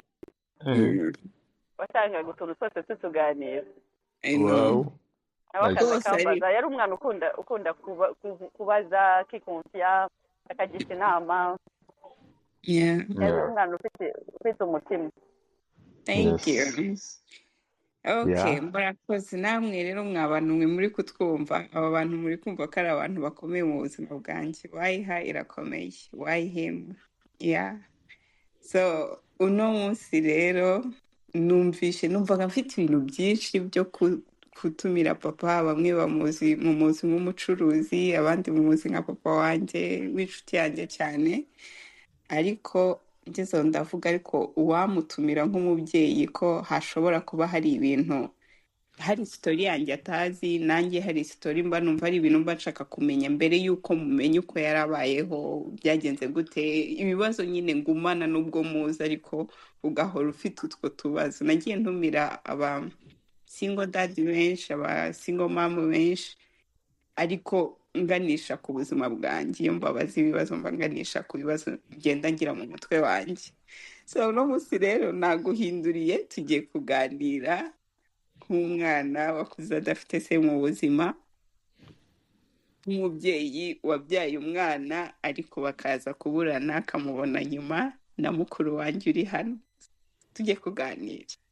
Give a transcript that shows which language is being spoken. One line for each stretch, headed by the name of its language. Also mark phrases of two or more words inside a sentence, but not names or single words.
Kinyarwanda: Wasangaga utuntu twose tutuganira.
English: Wow.
Kinyarwanda: Yari umwana ukunda kubaza kikonfiya akagisha inama. Yari umwana ufite umutima.
English: Thank you.
Kinyarwanda: Okay, murakoze namwe rero mwabantu mwe muri kutwumva, aba bantu muri kumva ko ari abantu bakomeye mu buzima bwanjye. Waiha irakomeye.
English: Why him?
Kinyarwanda: So uno munsi rero numvaga mfite ibintu byinshi byo gutumira papa. Bamwe mumuzi nk'umucuruzi, abandi mumuzi nka papa wanjye w'inshuti yanjye cyane, ariko ngezeho ndavuga ariko uwamutumira nk'umubyeyi ko hashobora kuba hari ibintu, hari sitori yanjye atazi, nanjye hari sitori mba numva ari ibintu mba nshaka kumenya mbere y'uko mumenya uko yarabayeho, byagenze gute, ibibazo nyine ngumana n'ubwo muzi ariko ugahora ufite utwo tubazo. Nagiye ntumira aba
English: single dad
Kinyarwanda: benshi, aba
English: single mom
Kinyarwanda: benshi, ariko nganisha ku buzima bwanjye. Iyo mbabaza ibibazo mba nganisha ku bibazo ngenda ngira mu mutwe wanjye. So uno munsi rero naguhinduriye, tugiye kuganira nk'umwana wakuze adafite se mu buzima, nk'umubyeyi wabyaye umwana ariko bakaza kuburana akamubona nyuma, na mukuru wanjye uri hano, tujye kuganira.